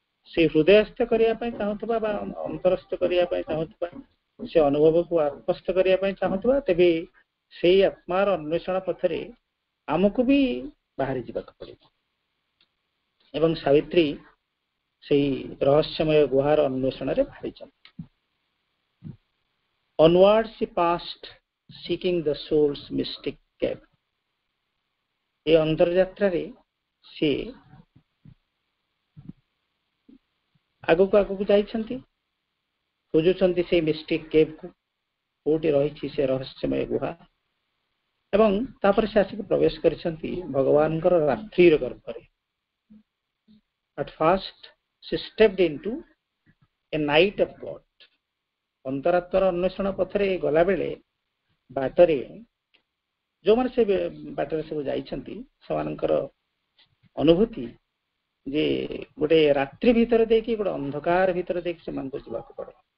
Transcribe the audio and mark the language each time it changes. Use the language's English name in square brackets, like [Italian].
[Odia] ସେ ହୃଦୟସ୍ଥ କରିବା ପାଇଁ ଚାହୁଁଥିବା ବା ଅନ୍ତରସ୍ଥ କରିବା ପାଇଁ ଚାହୁଁଥିବା, ସେ ଅନୁଭବକୁ ଆତ୍ମସ୍ଥ କରିବା ପାଇଁ ଚାହୁଁଥିବା, ତେବେ ସେଇ ଆତ୍ମାର ଅନ୍ୱେଷଣ ପଥରେ ଆମକୁ ବି ବାହାରି ଯିବାକୁ ପଡ଼ିବ। ଏବଂ ସାବିତ୍ରୀ ସେଇ ରହସ୍ୟମୟ ଗୁହାର ଅନ୍ୱେଷଣରେ ବାହାରିଛନ୍ତି। [English] Onward she passed, seeking the soul's mystic cave. [Odia] ଏ ଅନ୍ତର୍ଯାତ୍ରାରେ ସେ ଆଗକୁ ଆଗକୁ ଯାଇଛନ୍ତି, ଖୋଜୁଛନ୍ତି ସେଇ ମିଷ୍ଟିକ୍ କେଭ୍କୁ, କୋଉଠି ରହିଛି ସେ ରହସ୍ୟମୟ ଗୁହା। ଏବଂ ତାପରେ ସେ ଆସିକି ପ୍ରବେଶ କରିଛନ୍ତି ଭଗବାନଙ୍କର ରାତ୍ରିର ଗର୍ଭରେ। [English] At first she stepped into a night of God. [Odia] ଅନ୍ତରାତ୍ମାର ଅନ୍ୱେଷଣ ପଥରେ ଗଲାବେଳେ ବାଟରେ ଯୋଉମାନେ ସେ ବାଟରେ ସବୁ ଯାଇଛନ୍ତି, ସେମାନଙ୍କର ଅନୁଭୂତି ଯେ ଗୋଟେ ରାତ୍ରି ଭିତରେ ଦେଇକି, ଗୋଟେ ଅନ୍ଧକାର ଭିତରେ ଦେଇକି ସେମାନଙ୍କୁ ଯିବାକୁ ପଡେ।